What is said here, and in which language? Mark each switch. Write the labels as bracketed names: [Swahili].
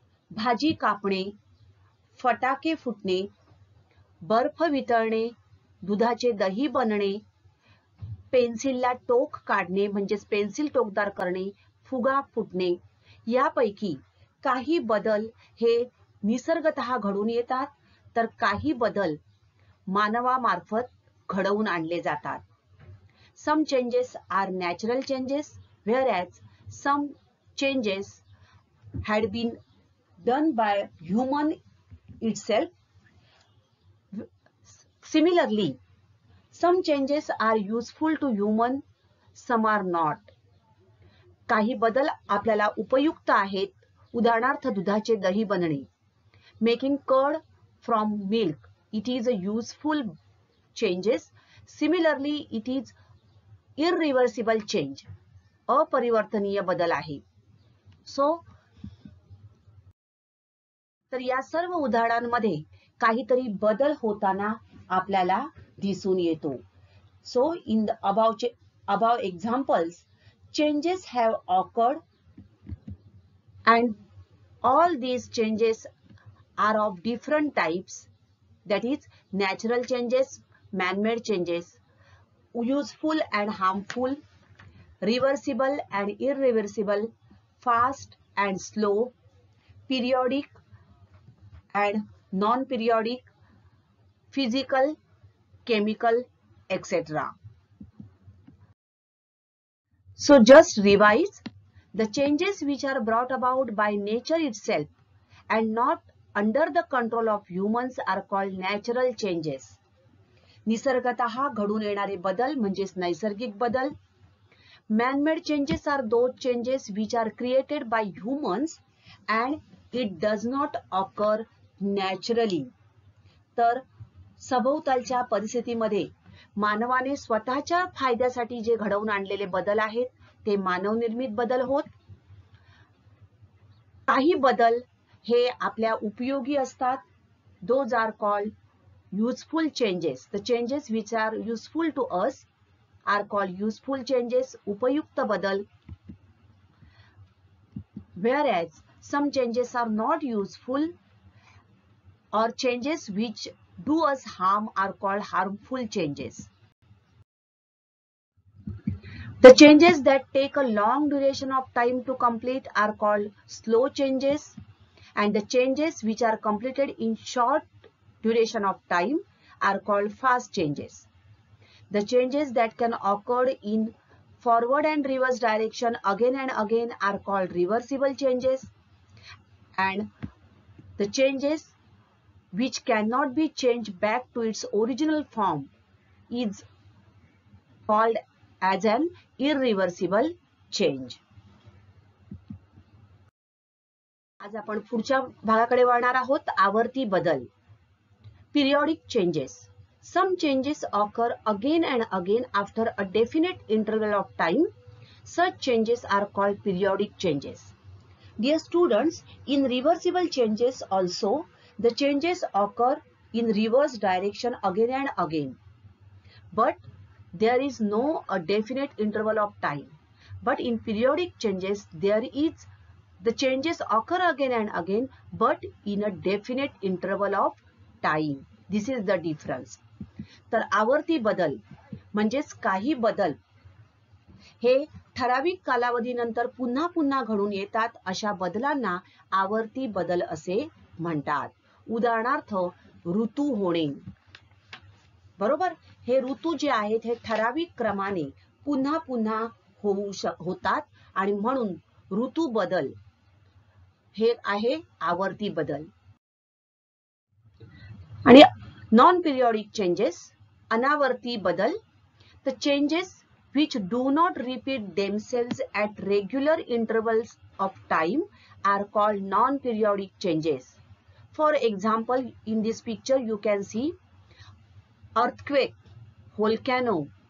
[Marathi] भाजी कापणे, फटाके फुटणे, बर्फ वितळणे, दुधाचे दही बनणे, पेन्सिलला टोक काढणे म्हणजेच पेन्सिल टोकदार करणे, फुगा फुटणे, यापैकी काही बदल हे निसर्गतः घडून येतात तर काही बदल मानवामार्फत घडवून आणले जातात। [English] Some changes are natural changes whereas some changes had been done by human itself. Similarly, some changes are useful to human, some are not. [Marathi] काही बदल आपल्याला उपयुक्त आहेत। उदाहरणार्थ, दुधाचे दही बनणे, [English] Making curd from milk, it is a useful changes. Similarly, it is irreversible change, [Marathi] अपरिवर्तनीय बदल आहे। तर या सर्व उदाहरणांमध्ये काहीतरी बदल होताना आपल्याला दिसून येतो। [English] So in the above examples, changes have occurred and all these changes are of different types, that is natural changes, man-made changes, useful and harmful, reversible and irreversible, fast and slow, periodic and non-periodic, physical, chemical, etc. So just revise, the changes which are brought about by nature itself and not under the control of humans are called natural changes. [Marathi] निसर्गतः घडून येणारे बदल म्हणजेच नैसर्गिक बदल। [English] Man-made changes are those changes which are created by humans and it does not occur naturally. [Marathi] तर सभोवतालच्या परिस्थितीमध्ये मानवाने स्वतःच्या फायद्यासाठी जे घडवून आणलेले बदल आहेत ते मानवनिर्मित बदल होत। काही बदल हे आपल्या उपयोगी असतात। [English] Those are called useful changes. The changes which are useful to us are called useful changes, [Marathi] उपयुक्त बदल। [English] Whereas some changes are not useful or changes which do us harm are called harmful changes. The changes that take a long duration of time to complete are called slow changes, and the changes which are completed in short duration of time are called fast changes. The changes that can occur in forward and reverse direction again and again are called reversible changes, and the changes which cannot be changed back to its original form is called as an irreversible change. [Marathi] आज आपण पुढच्या भागाकडे वळणार आहोत, आवर्ती बदल। [English] Periodic changes. Some changes occur again and again after a definite interval of time. Such changes are called periodic changes. Dear students, in reversible changes also, the changes occur in reverse direction again and again. But there is no a definite interval of time, but in periodic changes the changes occur again and again, but in a definite interval of time. This is the difference. [Marathi] तर आवर्ती बदल म्हणजेच काही बदल हे ठराविक कालावधीनंतर पुन्हा पुन्हा घडून येतात, अशा बदलांना आवर्ती बदल असे म्हणतात. उदाहरणार्थ ऋतू होणे. बरोबर, हे ऋतू जे आहेत हे ठराविक क्रमाने पुन्हा पुन्हा होतात आणि म्हणून ऋतू बदल हे आहे आवर्ती बदल. [English] आणि non periodic changes, [Marathi] अनावर्ती बदल, [English] the changes which do not repeat themselves at regular intervals of time are called non-periodic changes. For example, in this picture you can see earthquake, volcano.